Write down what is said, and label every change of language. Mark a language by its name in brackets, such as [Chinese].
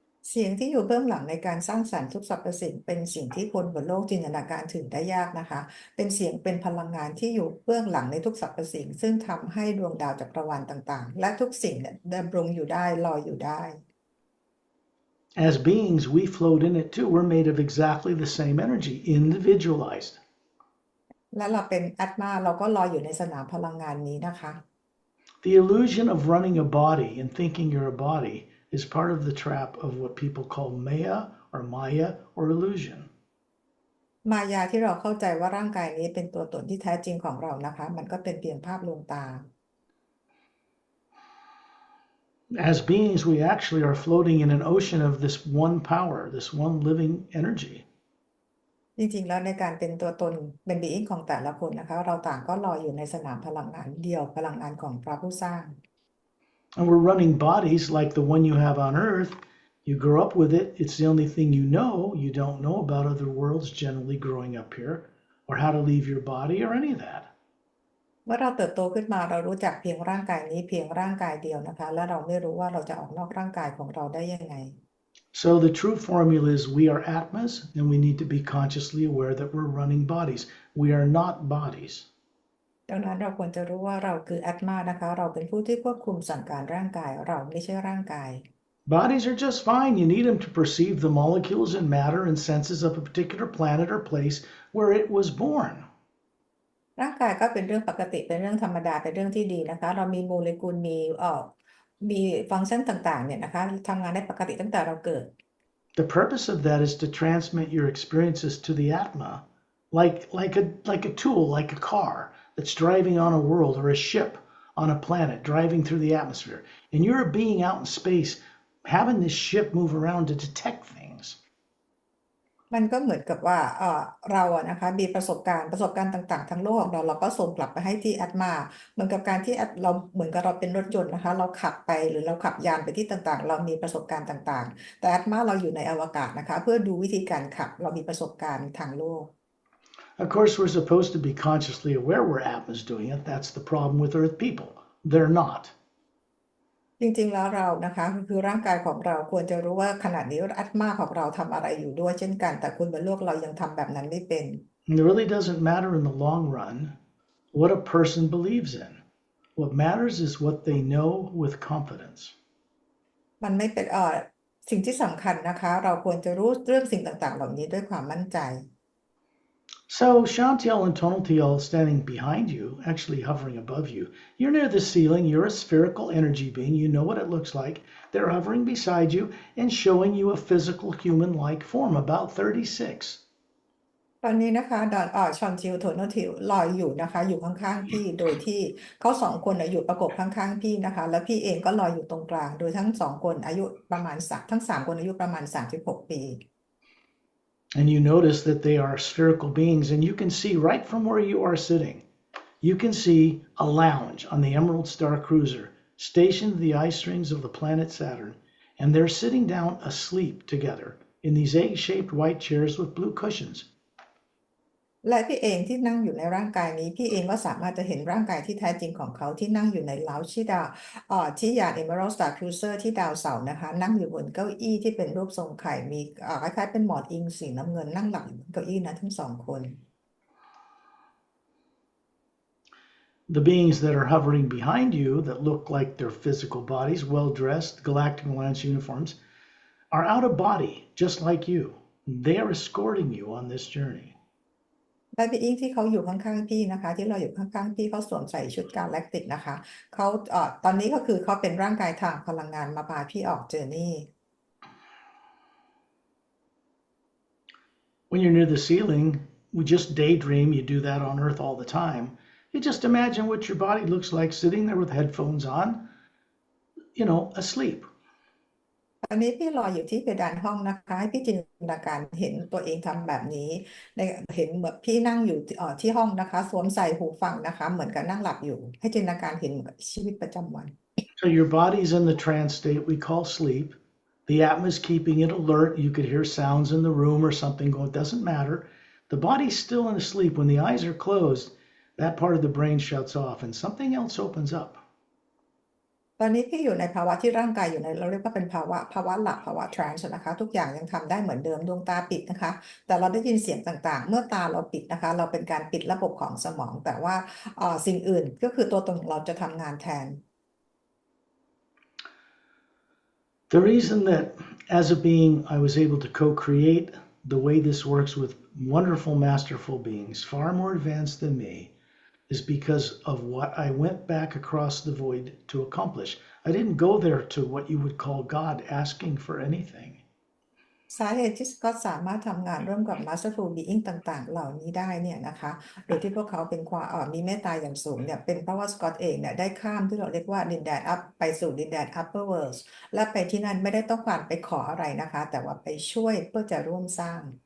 [Thai] เสียงที่อยู่เบื้องหลังในการสร้างสรรค์ทุกสรรพสิ่งเป็นสิ่งที่คนบนโลกจินตนาการถึงได้ยากนะคะเป็นเสียงเป็นพลังงานที่อยู่เบื้องหลังในทุกสรรพสิ่งซึ่งทำให้ดวงดาวจักรวาลต่างๆและทุกสิ่งเนี่ยดำรงอยู่ได้ลอยอยู่ได้ [English] As beings, we float in it too. We're made of exactly the same energy, individualized. [Thai] และเราเป็นอัตมาเราก็ลอยอยู่ในสนามพลังงานนี้นะคะ [English] The illusion of running a body and thinking you're a body is part of the trap of what people call Maya or illusion. [Thai] มายาที่เราเข้าใจว่าร่างกายนี้เป็นตัวตนที่แท้จริงของเรานะคะมันก็เป็นเพียงภาพลวงตา [English] As beings, we actually are floating in an ocean of this one power, this one living energy. [Thai] จริงๆแล้วในการเป็นตัวตนเป็นบีอิงของแต่ละคนนะคะเราต่างก็ลอยอยู่ในสนามพลังงานเดียวพลังงานของพระผู้สร้าง [English] And we're running bodies like the one you have on Earth. You grow up with it. It's the only thing you know. You don't know about other worlds generally growing up here or how to leave your body or any of that. [Thai] เมื่อเราเติบโตขึ้นมาเรารู้จักเพียงร่างกายนี้เพียงร่างกายเดียวนะคะและเราไม่รู้ว่าเราจะออกนอกร่างกายของเราได้ยังไง [English] So the true formula is we are atmas and we need to be consciously aware that we're running bodies. We are not bodies. [Thai] ดังนั้นเราควรจะรู้ว่าเราคืออัตมานะคะเราเป็นผู้ที่ควบคุมสั่งการร่างกายเราไม่ใช่ร่างกาย [English] Bodies are just fine. You need them to perceive the molecules and matter and senses of a particular planet or place where it was born. [Thai] ร่างกายก็เป็นเรื่องปกติเป็นเรื่องธรรมดาเป็นเรื่องที่ดีนะคะเรามีโมเลกุลมีฟังก์ชันต่างๆเนี่ยนะคะทำงานได้ปกติตั้งแต่เราเกิด [English] The purpose of that is to transmit your experiences to the Atma, like a tool, like a car that's driving on a world or a ship on a planet driving through the atmosphere. And you're a being out in space having this ship move around to detect things. [Thai] มันก็เหมือนกับว่าเราอะนะคะมีประสบการณ์ต่างๆทั้งโลกของเราเราก็ส่งกลับไปให้ที่แอดมาเหมือนกับการที่แอดเราเหมือนกับเราเป็นรถยนต์นะคะเราขับไปหรือเราขับยานไปที่ต่างๆเรามีประสบการณ์ต่างๆแต่แอดมาเราอยู่ในอวกาศนะคะเพื่อดูวิธีการขับเรามีประสบการณ์ทางโลก [English] Of course, we're supposed to be consciously aware where Atma's doing it. That's the problem with Earth people. They're not. [Thai] จริงๆแล้วเรานะคะคือร่างกายของเราควรจะรู้ว่าขณะนี้อัตมาของเราทำอะไรอยู่ด้วยเช่นกันแต่คนบนโลกเรายังทำแบบนั้นไม่เป็น [English] And it really doesn't matter in the long run what a person believes in. What matters is what they know with confidence. [Thai] มันไม่เป็นสิ่งที่สำคัญนะคะเราควรจะรู้เรื่องสิ่งต่างๆเหล่านี้ด้วยความมั่นใจ [English] So Chantiel and Tonaltiel standing behind you, actually hovering above you. You're near the ceiling. You're a spherical energy being. You know what it looks like. They're hovering beside you and showing you a physical human-like form, about 36. [Thai] ตอนนี้นะคะดอนชอนทิวโทนทิวลอยอยู่นะคะอยู่ข้างๆพี่โดยที่เขาสองคนอยู่ประกบข้างๆพี่นะคะแล้วพี่เองก็ลอยอยู่ตรงกลางโดยทั้งสองคนอายุประมาณทั้งสามคนอายุประมาณ36 ปี [English] And you notice that they are spherical beings, and you can see right from where you are sitting. You can see a lounge on the Emerald Star Cruiser, stationed in the ice rings of the planet Saturn, and they're sitting down asleep together in these egg-shaped white chairs with blue cushions. [Thai] และพี่เองที่นั่งอยู่ในร่างกายนี้พี่เองก็สามารถจะเห็นร่างกายที่แท้จริงของเขาที่นั่งอยู่ในเล้าที่ดาวที่ยาน Emerald Star Cruiser ที่ดาวเสาร์นะคะนั่งอยู่บนเก้าอี้ที่เป็นรูปทรงไข่มีคล้ายๆเป็นหมอนอิงสีน้ำเงินนั่งหลับอยู่บนเก้าอี้นะทั้งสองคน [English] The beings that are hovering behind you that look like their physical bodies, well-dressed, galactic alliance uniforms, are out of body, just like you. They are escorting you on this journey. [Thai] และพี่อิงที่เขาอยู่ข้างๆพี่นะคะที่เราอยู่ข้างๆพี่เขาสวมใส่ชุดกาแล็กติกนะคะเขาตอนนี้ก็คือเขาเป็นร่างกายทางพลังงานมาพาพี่ออกเจอร์นี่ [English] When you're near the ceiling, we just daydream. You do that on Earth all the time. You just imagine what your body looks like sitting there with headphones on, asleep. [Thai] ตอนนี้พี่รออยู่ที่เพดานห้องนะคะให้พี่จินตนาการเห็นตัวเองทำแบบนี้ในเห็นเหมือนพี่นั่งอยู่ที่ห้องนะคะสวมใส่หูฟังนะคะเหมือนกับนั่งหลับอยู่ให้จินตนาการเห็นเหมือนกับชีวิตประจำวัน [English] So your body's in the trance state we call sleep. The atma's keeping it alert. You could hear sounds in the room or something going. It doesn't matter. The body's still in sleep. When the eyes are closed, that part of the brain shuts off and something else opens up. [Thai] ตอนนี้พี่อยู่ในภาวะที่ร่างกายอยู่ในเราเรียกว่าเป็นภาวะหลับภาวะทรานส์นะคะทุกอย่างยังทำได้เหมือนเดิมดวงตาปิดนะคะแต่เราได้ยินเสียงต่างๆเมื่อตาเราปิดนะคะเราเป็นการปิดระบบของสมองแต่ว่าสิ่งอื่นก็คือตัวตนของเราจะทำงานแทน [English] The reason that as a being I was able to co-create the way this works with wonderful, masterful beings, far more advanced than me, is because of what I went back across the void to accomplish. I didn't go there to what you would call God asking for anything. [Thai] สาเหตุที่ก็สามารถทำงานร่วมกับ Masterful Being ต่างๆเหล่านี้ได้เนี่ยนะคะโดยที่พวกเขาเป็นความมีเมตตาอย่างสูงเนี่ยเป็นเพราะว่าสกอตเองเนี่ยได้ข้ามที่เราเรียกว่าดินแดนไปสู่ดินแดน upper world และไปที่นั่นไม่ได้ต้องการไปขออะไรนะคะแต่ว่าไปช่วยเพื่อจะร่วมสร้าง